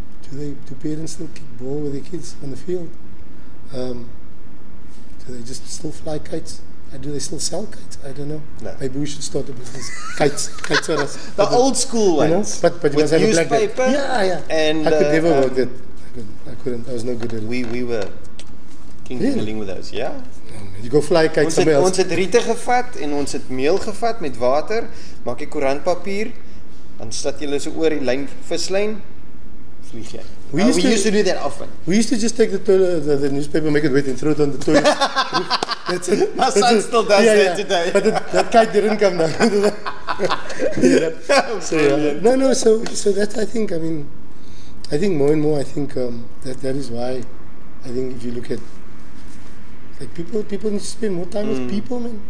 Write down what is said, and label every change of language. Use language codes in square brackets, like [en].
[en] Do parents still kick ball with their kids on the field? Do they just still fly kites? Do they still sell kites? I don't know. No. Maybe we should start a business. Kites for us. The old school ones. You know? But you must have a newspaper. Yeah. And I could never work that. I couldn't. I was no good at it. We were king with those, yeah. You go fly kites somewhere else. [af] Ons het riete gevat en ons het meel gevat met water, maak jy koerantpapier, dan slat jy so oor die lyn vislyn, vlieg jy. [en] We used to do that often. We used to just take the newspaper, make it wet and throw it on the toilet. That's it. My son still does that today. But that kite didn't come down. So that I think more and more I think that is why I think if you look at like people need to spend more time with people, man.